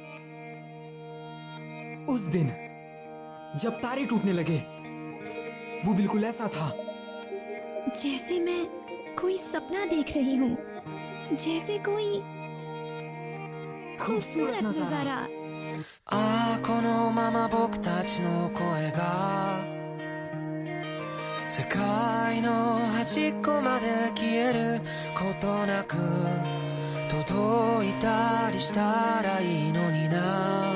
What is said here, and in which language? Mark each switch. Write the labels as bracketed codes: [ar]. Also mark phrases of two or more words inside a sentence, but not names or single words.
[hi] उस दिन जब तारे टूटने लगे, वो बिल्कुल ऐसा था जैसे मैं कोई सपना देख रही हूँ, जैसे कोई खूबसूरत खूबसूरत नजारा। नजारा। [ja] ああこのまま僕たちの声が世界の端っこまで消えることなく届いたりしたらいいのにな。